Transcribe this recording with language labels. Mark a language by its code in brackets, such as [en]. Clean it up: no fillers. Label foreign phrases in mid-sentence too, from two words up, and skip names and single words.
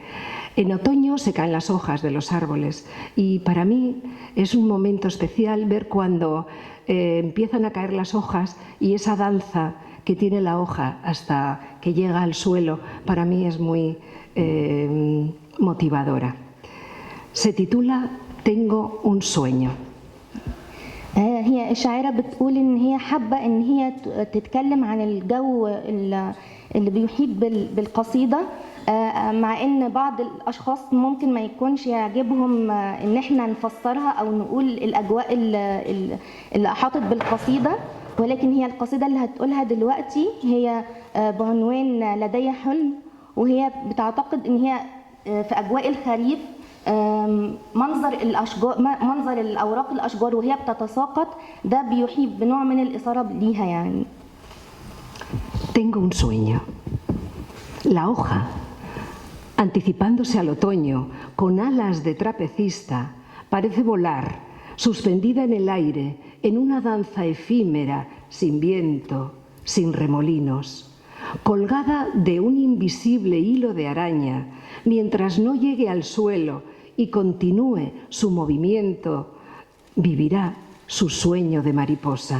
[es] En otoño se caen las hojas de los árboles y para mí es un momento especial ver cuando empiezan a caer las hojas y esa danza que tiene la hoja hasta que llega al suelo, para mí es muy motivadora. Se titula Tengo un sueño. [ar] هي الشاعرة بتقول إن هي حابة إن هي تتكلم عن الجو اللي بيحيط بالقصيدة، مع إن بعض الأشخاص ممكن ما يكونش يعجبهم إن إحنا نفسرها أو نقول الأجواء اللي أحاطت بالقصيدة، ولكن هي القصيدة اللي هتقولها دلوقتي هي بعنوان لدي حلم، وهي بتعتقد إن هي في أجواء الخريف، منظر الأشجار، منظر الأوراق الأشجار وهي بتتساقط، ده بيحيط بنوع من الإثارة ليها يعني. [es] Tengo un sueño. La hoja, anticipándose al otoño, con alas de trapecista, parece volar, suspendida en el aire, en una danza efímera, sin viento, sin remolinos, colgada de un invisible hilo de araña, mientras no llegue al suelo y continúe su movimiento, vivirá su sueño de mariposa.